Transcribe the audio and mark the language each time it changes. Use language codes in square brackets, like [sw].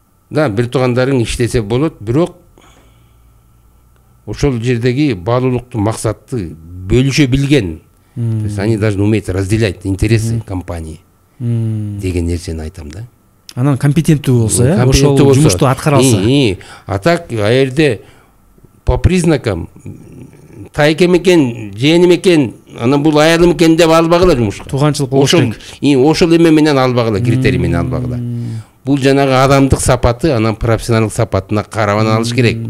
[ky] Да, бир туугандарың иштесе болот, бирок ошол жердеги баалуулуктун максатты бөлүшө билген. [ru] То есть они должны уметь разделять интересы компании [ky] деген нерсени айтам да. Анан компетенттүү болсо, ошол жумушту аткара алса. А так, жерде [ru] по признакам [ky] тайкем экен, жээним экен, анан бул аялым экен деп албагыла жумушка. Тууганчылык болуш керек. Ошол эме менен албагыла, критерий менен албагыла. Бул жанагы адамдык сапаты, анан профессионалдык сапатына карап алыш керек.